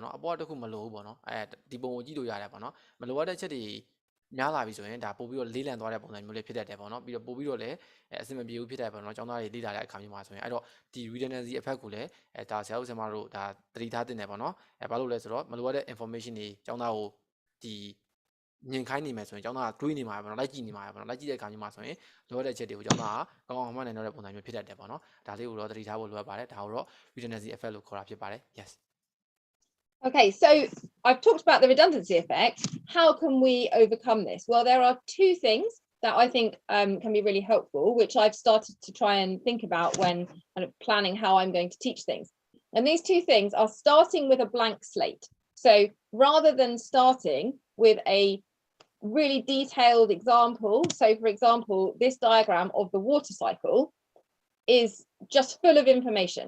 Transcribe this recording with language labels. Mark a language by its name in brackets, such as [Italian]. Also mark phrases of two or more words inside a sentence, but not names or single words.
[Burmese] နော်အပေါ်ကတစ်ခုမလိုဘူးပေါ့နော်ဒီပုံကိုကြည့်လို့ရတယ်ပေါ့နော်မလိုအပ်တဲ့ချက်တွေများလာပြီဆိုရင်ဒါပို့ပြီးတော့လေးလံသွားတဲ့ပုံစံမျိုးလေးဖြစ်တတ်တယ်ပေါ့နော်ပြီးတော့ပို့ပြီးတော့လည်းအဆင်မပြေဘူးဖြစ်တယ်ပေါ့နော်ကျောင်းသားတွေလေ့လာတဲ့အခါမျိုးမှာဆိုရင်အဲ့တော့ဒီ [English] redundancy effect [Burmese] ကိုလည်းဒါဆရာဦးဆရာမတို့ဒါသတိထားတင်တယ်ပေါ့နော်ဘာလို့လဲဆိုတော့မလိုအပ်တဲ့ information တွေကျောင်းသားကိုဒီမြင်ခိုင်းနေမယ်ဆိုရင်ကျောင်းသားကတွေးနေမှာပဲပေါ့နော်လိုက်ကြည့်နေမှာပဲပေါ့နော်လိုက်ကြည့်တဲ့အခါမျိုးမှာဆိုရင်လိုအပ်တဲ့ချက်တွေကိုကျောင်းသားကကောင်းကောင်းမှတ်နိုင်တော့တဲ့ပုံစံမျိုးဖြစ်တတ်တယ်ပေါ့နော်ဒါလေးကိုတော့သတိထားဖို့လိုအပ်ပါတယ်ဒါကိုတော့ [English] redundancy effect [Burmese] လို့ခေါ်တာဖြစ်ပါတယ် yes [English] Okay, so I've talked about the redundancy effect. How can we overcome this? Well, there are two things that I think can be really helpful, which I've started to try and think about when kind of planning how I'm going to teach things. And these two things are starting with a blank slate. So rather than starting with a really detailed example, so for example, this diagram of the water cycle is just full of information.